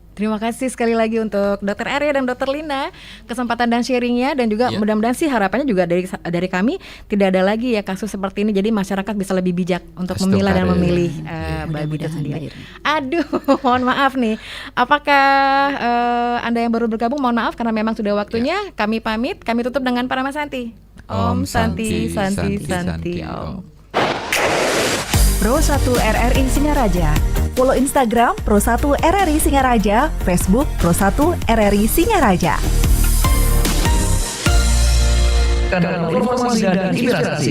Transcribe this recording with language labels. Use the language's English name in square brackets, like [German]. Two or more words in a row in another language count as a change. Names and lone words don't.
[Indonesian] Terima kasih sekali lagi untuk Dokter Arya dan Dokter Lina kesempatan dan sharingnya, dan juga mudah-mudahan sih harapannya juga dari kami tidak ada lagi ya kasus seperti ini, jadi masyarakat bisa lebih bijak untuk memilah dan memilih babi itu sendiri. Aduh, mohon maaf nih, apakah Anda yang baru bergabung, mohon maaf karena memang sudah waktunya. Kami pamit, kami tutup dengan Parama Santi. [Sanskrit] Om Santi Santi Santi Om. [Indonesian] Pro 1 RRI Singaraja. Follow Instagram Pro 1 RRI Singaraja, Facebook Pro 1 RRI Singaraja. Kanal informasi dan inspirasi.